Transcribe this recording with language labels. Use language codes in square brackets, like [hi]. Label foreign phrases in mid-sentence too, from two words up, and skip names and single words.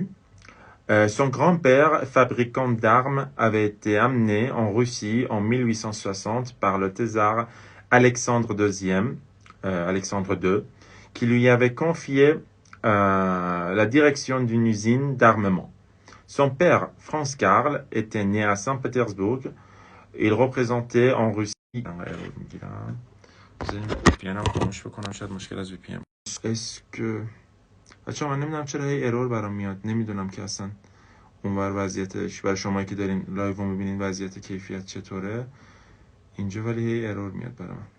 [fr] Son grand-père, fabricant d'armes, avait été amené en Russie en 1860 par le tsar Alexandre II, qui lui avait confié la direction d'une usine d'armement. Son père, Franz Karl, était né à Saint-Pétersbourg. Il représentait en Russie [fa] VPN خاموش بکنم، شاید مشکل از VPN. اسک بچه‌ها من نمیدونم چرا هی ارور برام میاد، نمیدونم که اصلا اونور وضعیتش برای شما که دارین لایو رو میبینین وضعیت کیفیت چطوره اینجا، ولی هی ارور میاد برام.